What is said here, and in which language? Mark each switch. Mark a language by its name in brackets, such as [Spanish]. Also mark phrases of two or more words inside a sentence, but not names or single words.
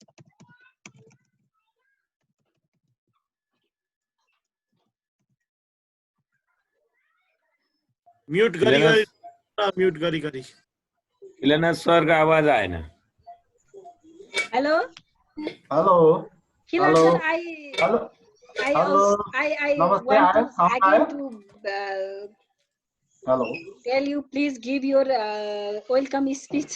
[Nepali] म्यूट गरी गरी म्यूट गरी गरी [Hindi] खिलना सर का आवाज आए ना [English] Hello. Hello. Khila Hello. sir, Hello. I Hello. want [Hindi] Namaste. [English] to Sound again [Hindi] आया? [English] to Hello. tell you, please give your welcome speech.